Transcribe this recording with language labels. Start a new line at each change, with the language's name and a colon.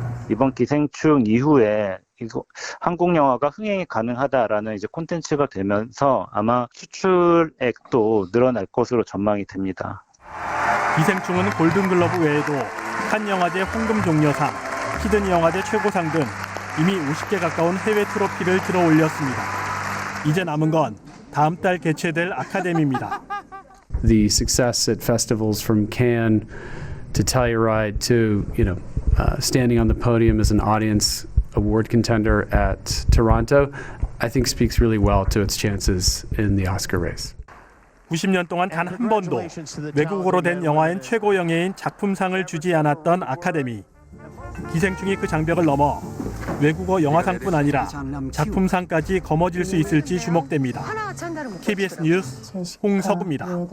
Korean: 이번 기생충 이후에 한국 영화가 흥행이 가능하다라는 이제 콘텐츠가 되면서 아마 수출액도 늘어날 것으로 전망이 됩니다. 기생충은 골든글러브 외에도 칸 영화제 황금종려상, 시드니 영화제 최고상 등 이미 50개 가까운 해외 트로피를 들어 올렸습니다. 이제 남은 건 다음 달 개최될 아카데미입니다.
English: The success at festivals from Cannes to Telluride to, standing on the podium as an audience award contender at Toronto, I think speaks really well to its chances in the Oscar race.
Korean: 90년 동안 단 한 번도 외국어로 된 영화엔 최고 영예인 작품상을 주지 않았던 아카데미. 기생충이 그 장벽을 넘어 외국어 영화상뿐 아니라 작품상까지 거머쥘 수 있을지 주목됩니다. KBS 뉴스 홍서구입니다.